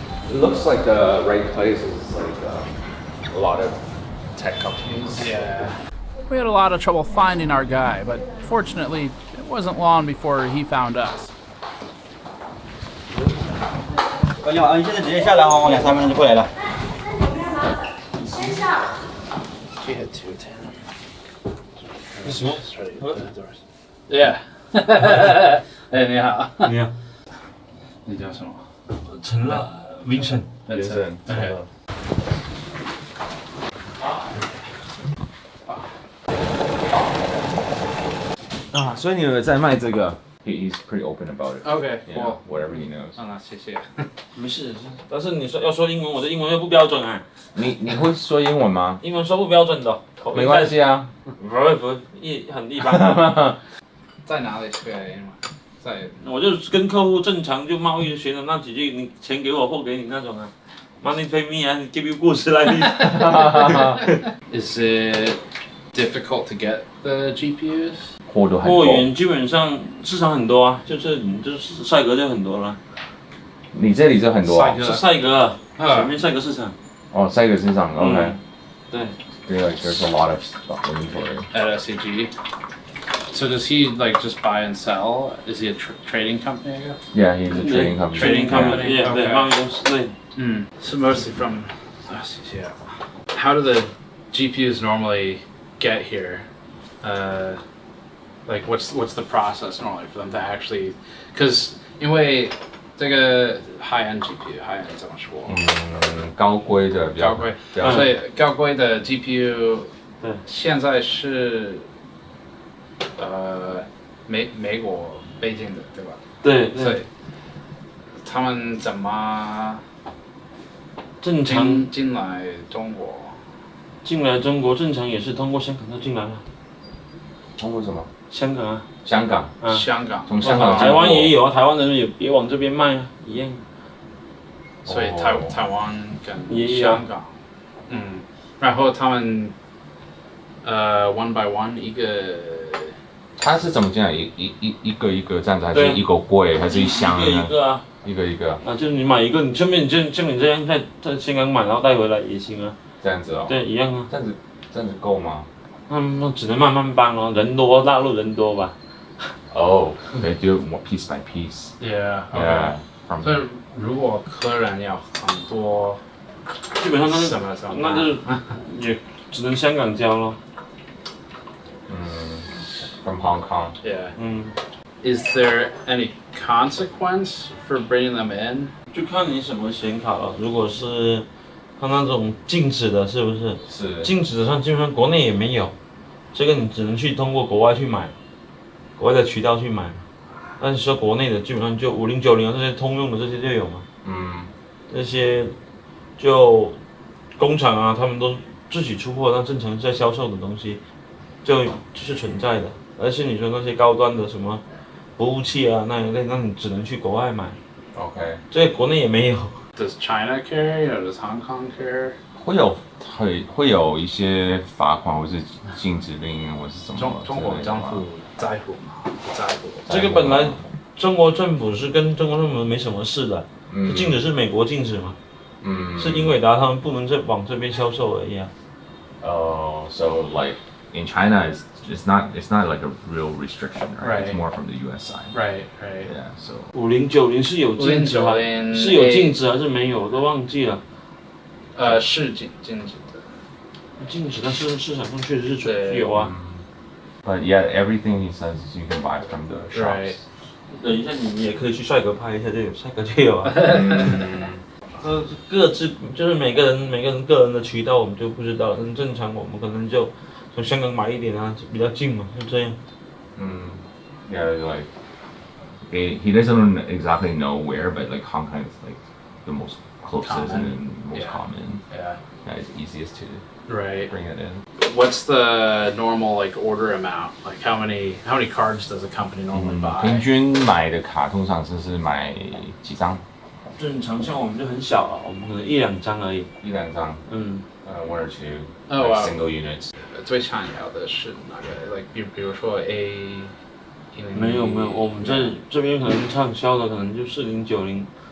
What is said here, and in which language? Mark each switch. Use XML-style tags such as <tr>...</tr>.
<en>It looks like the right place is like a lot of tech companies. Yeah. We had a lot of trouble finding our guy, but fortunately, it wasn't long before he found us.</en> <zh>你好，你现在直接下来，往2、3分钟就过来了。先下。</zh> <en>She had 210. Yeah.</en> <zh>哎，你好。你好。你叫什么？陈乐 Vincent。 Vincent。 OK。啊，所以你有在卖这个 ？</zh> <en>He's pretty open about it. Okay, Yeah, cool. Whatever he knows.</en> <zh>那谢谢。没事，但是你说要说英文，我的英文又不标准啊。你会说英文吗？英文说不标准的。没关系啊。不很一般。在哪里学英文？在。我就跟客户正常就贸易学的那几句，你钱给我，货给你那种啊。</zh> <en>Money pay me and give you</en> <zh>故事来的。</zh> <en>Is it difficult to get the GPUs?</en> <zh>货源基本上市场很多啊，就是赛格就很多了。你这里就很多啊？是赛格，前面赛格市场。哦，赛格市场 ，OK。对。</zh> <en>Like there's a lot of stuff inventory. At SCG. So does he like just buy and sell? Is he a trading company? I guess. Yeah, he's a trading company. Trading company.</en> <zh>Yeah, 对，贸易公司对。</zh> <en>So mostly from SCG. How do the GPUs normally get here? Like what's the process normally for them to actually? Because</en> <zh>因为这个</zh> <en>high-end GPU，high end</en> <zh>怎么说？高规的比较高规，所以高规的 GPU， 现在是美国北京的，对吧？对。所以他们怎么正常进来中国？进来中国正常也是通过香港就进来了。通过什么？香港啊。香港。香港。从香港。台湾也有啊，台湾人也往这边卖啊，一样。所以台湾跟香港，然后他们</zh> <en>one by one</en> <zh>一个。他是怎么进来？一个一个这样子，还是一个柜，还是一箱呢？一个啊。一个一个。啊，就是你买一个，你顺便像你这样在香港买，然后带回来也行啊。这样子哦。对，一样啊。这样子够吗？那只能慢慢搬哦，人多，大陆人多吧。</zh> <en>Oh, they do it more piece by piece. Yeah. Yeah.</en> <zh>所以如果客人要很多，基本上那是什么？那就是也只能香港交咯。</zh> <en>From Hong Kong. Yeah. Is there any consequence for bringing them in?</en> <zh>就看你什么显卡了。如果是它那种静止的，是不是？是。静止的上基本上国内也没有，这个你只能去通过国外去买，国外的渠道去买。但是说国内的基本上就5090啊这些通用的这些就有嘛。这些就工厂啊，他们都自己出货，那正常在销售的东西就是存在的。而且你说那些高端的什么服务器啊那一类，那你只能去国外买。 OK。这国内也没有。</zh> <en>Does China care? Does Hong Kong care?</en> <zh>会有一些罚款或是禁止令或是什么？中国政府在乎吗？不在乎。这个本来中国政府是跟中国政府没什么事的，是禁止是美国禁止嘛？是英伟达他们不能再往这边销售而已啊。</zh> <en>So like in China, it's not like a real restriction, right? It's more from the U.S. side. Right. Yeah. So</en> <zh>5090是有禁止吗？是有禁止还是没有？我都忘记了。是禁止的。禁止，但是市场上确实是有啊。</zh> <en>But yeah, everything he says you can buy from the shops.</en> <zh>等一下，你也可以去帅哥拍一下，就有帅哥就有啊。各自就是每个人个人的渠道我们就不知道了，但正常我们可能就从香港买一点啊，比较近嘛，就这样。</zh> <en>Yeah, like he doesn't exactly know where, but like Hong Kong is like the most closest and most common. Yeah. It's easiest to bring it in. What's the normal like order amount? Like how many cards does a company normally buy?</en> <zh>平均买的卡通常是买几张？正常像我们就很小啊，我们可能1-2张而已。 1-2张。</zh> <en>1 or 2. Oh, wow. Single units.</en> <zh>最常要的是哪个 ？</zh> <en>Like</en> <zh>比如说 A 100。没有，我们这边可能畅销的可能就4090，</zh>